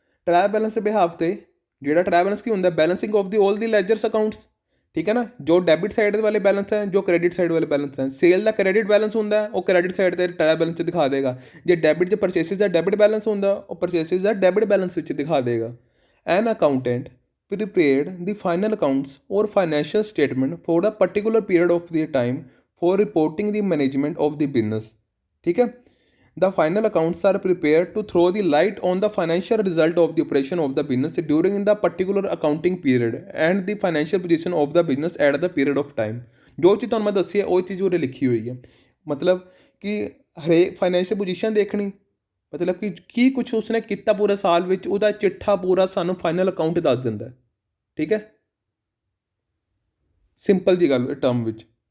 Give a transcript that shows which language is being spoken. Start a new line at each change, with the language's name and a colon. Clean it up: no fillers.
Punjabi: Trial balance ਦੇ behalf 'ਤੇ ਜਿਹੜਾ ਟ੍ਰਾਇਲ ਬੈਲੈਂਸ ਕੀ ਹੁੰਦਾ,
English: Balancing of the all the ledgers accounts.
Punjabi: ਠੀਕ ਹੈ ਨਾ, ਜੋ ਡੈਬਿਟ ਸਾਈਡ ਵਾਲੇ ਬੈਲੈਂਸ ਹੈ, ਜੋ ਕ੍ਰੈਡਿਟ ਸਾਈਡ ਵਾਲੇ ਬੈਲੈਂਸ ਹੈ। ਸੇਲ ਦਾ ਕ੍ਰੈਡਿਟ ਬੈਲੈਂਸ ਹੁੰਦਾ, ਉਹ ਕ੍ਰੈਡਿਟ ਸਾਈਡ 'ਤੇ ਟ੍ਰਾਇਲ ਬੈਲੈਂਸ 'ਚ ਦਿਖਾ ਦੇਗਾ। ਜੇ ਡੈਬਿਟ 'ਚ ਪਰਚੇਸਿਸ ਦਾ ਡੈਬਿਟ ਬੈਲੈਂਸ ਹੁੰਦਾ, ਉਹ ਪਰਚੇਸਿਸ ਦਾ ਡੈਬਿਟ ਬੈਲੈਂਸ ਵਿੱਚ ਦਿਖਾ ਦੇਗਾ।
English: An accountant prepared the final accounts or financial statement for a particular period of the time for reporting the management of the business.
Hindi: ठीक है,
English: the final accounts are prepared to throw the light on the financial result of the operation of the business during the particular accounting period and the financial position of the business at the period of time.
Punjabi: ਜੋ ਚੀਜ਼ ਤੁਹਾਨੂੰ ਮੈਂ ਦੱਸੀ ਹੈ ਉਹ ਚੀਜ਼ ਉਰੇ ਲਿਖੀ ਹੋਈ ਹੈ। ਮਤਲਬ ਕਿ ਹਰੇਕ ਫਾਈਨੈਂਸ਼ੀਅਲ ਪੋਜੀਸ਼ਨ ਦੇਖਣੀ, ਮਤਲਬ ਕਿ ਕੀ ਕੁਛ ਉਸਨੇ ਕੀਤਾ ਪੂਰੇ ਸਾਲ ਵਿੱਚ, ਉਹਦਾ ਚਿੱਠਾ ਪੂਰਾ ਸਾਨੂੰ ਫਾਈਨਲ ਅਕਾਊਂਟ ਦੱਸ ਦਿੰਦਾ। ਠੀਕ ਹੈ, ਸਿੰਪਲ ਜੀ ਗੱਲ ਟਰਮ ਵਿੱਚ।